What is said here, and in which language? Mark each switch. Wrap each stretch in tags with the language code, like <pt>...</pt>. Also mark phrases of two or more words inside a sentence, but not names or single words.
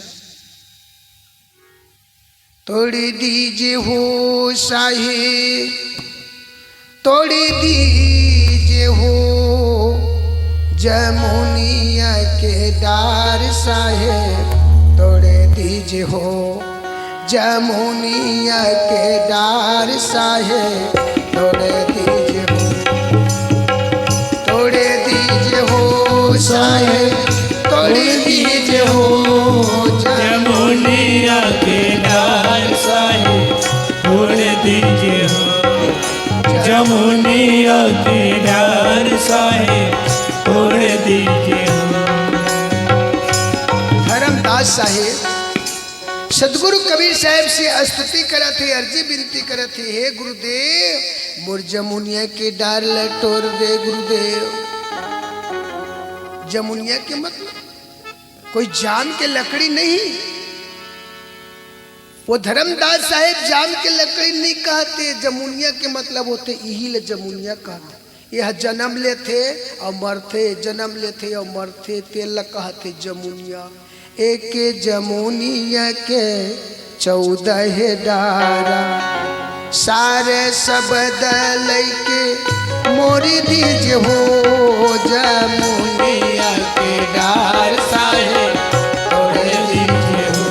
<bho>तोड़ी दीजिए हो साहेब, तोड़ी दीजिए हो जमुनिया के डार साहेब, तोड़े दीजिए हो जमुनिया के डार साहेब, तोड़े दीजिए हो, तोड़े दीजिए हो साहेब, तोड़े दीजिए हो जमुनिया के डार साहेब, तोड़े दीजिए हो जमुनिया के डार साहेब, तोड़े दीजिए हो।</bho> <hne>धर्मदास साहेब सदगुरु कबीर साहेब से स्तुति करत थे, अर्जी विनती करत थे, हे गुरुदेव मोर जमुनिया के डार लटोर दे गुरुदेव। जमुनिया के मतलब कोई जाम के लकड़ी नहीं। वो धर्मदास साहेब जाम के लकड़ी नहीं कहते, जमुनिया के मतलब होते यही ले जमुनिया कहते। यह जन्म लेते और मरते, जन्म लेते और मरते, तेल कहते जमुनिया।</hne> <bho>एक जमुनिया के 14 डारा, सारे शब्द लैके मोरी दीजिए हो जमुनिया के डार साहेब, तोड़े दीजिए हो</bho>